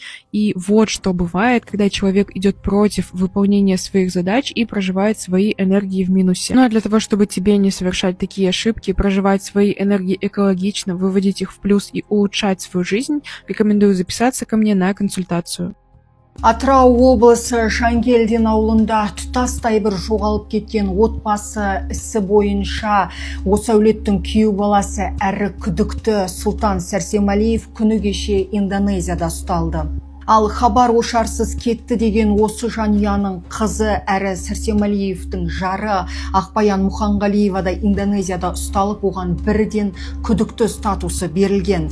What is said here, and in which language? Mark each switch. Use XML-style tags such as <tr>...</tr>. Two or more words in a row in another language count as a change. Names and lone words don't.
<ru>И вот что бывает, когда человек идет против выполнения своих задач и проживает свои энергии в минусе. Ну а для того, чтобы тебе не совершать такие ошибки, проживать свои энергии экологично, выводить их в плюс и улучшать свою жизнь, рекомендую записаться ко мне на консультацию.</ru> <kk>Атырау облысы Жангелдин ауылында тұтастай бір жоғалып кеткен отбасы ісі бойынша осы әулеттің күйеу баласы әрі күдікті Сұлтан Сәрсемалиев күні кеше Индонезияда ұсталды. Ал хабар ошарсыз кетті деген осы жанұяның қызы әрі Сәрсемалиевтің жары Ақбаян Мұханғалиева да Индонезияда ұсталып, оған бірден күдікті статусы берілген.</kk>